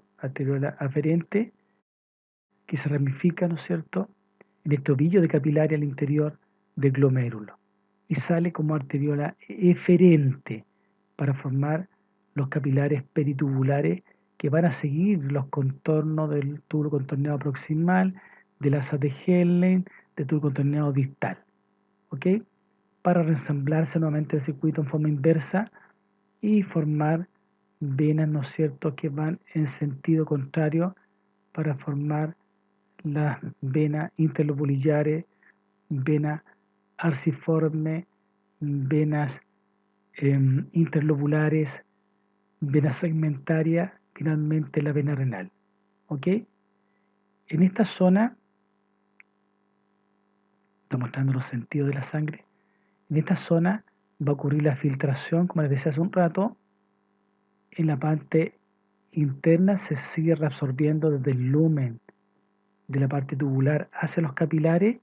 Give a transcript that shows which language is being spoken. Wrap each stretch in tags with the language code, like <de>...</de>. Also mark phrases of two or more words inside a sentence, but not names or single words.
<es>Arteriola aferente, que se ramifica, ¿no es cierto?, en este ovillo de capilares al interior del glomérulo y sale como arteriola eferente para formar los capilares peritubulares que van a seguir los contornos del túbulo contorneado proximal, del asa de Henle, del túbulo contorneado distal, ¿ok? Para reensamblarse nuevamente el circuito en forma inversa y formar venas, ¿no es cierto?, que van en sentido contrario para formar las venas interlobulillares, venas arciformes, venas interlobulares, venas segmentarias, finalmente la vena renal. ¿Ok? En esta zona, está mostrando los sentidos de la sangre, en esta zona va a ocurrir la filtración, como les decía hace un rato. En la parte interna se sigue reabsorbiendo desde el lumen de la parte tubular hacia los capilares.</es>